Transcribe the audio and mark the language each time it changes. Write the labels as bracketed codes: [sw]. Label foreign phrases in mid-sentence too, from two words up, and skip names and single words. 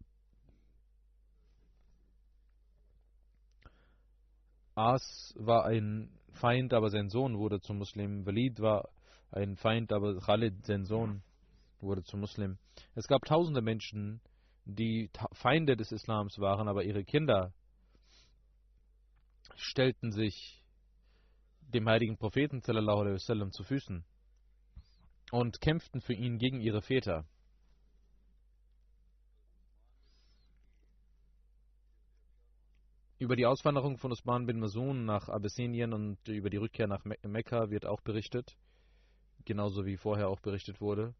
[de] As war ein Feind, aber sein Sohn wurde zum Muslim. Walid war ein Feind, aber Khalid, sein Sohn, wurde zum Muslim. Es gab tausende Menschen, die Feinde des Islams waren, aber ihre Kinder stellten sich dem heiligen Propheten [ar] صلى الله عليه وسلم [de] zu Füßen und kämpften für ihn gegen ihre Väter. Über die Auswanderung von Usman bin Mazun nach Abessinien und über die Rückkehr nach Mekka wird auch berichtet, genauso wie vorher auch berichtet wurde.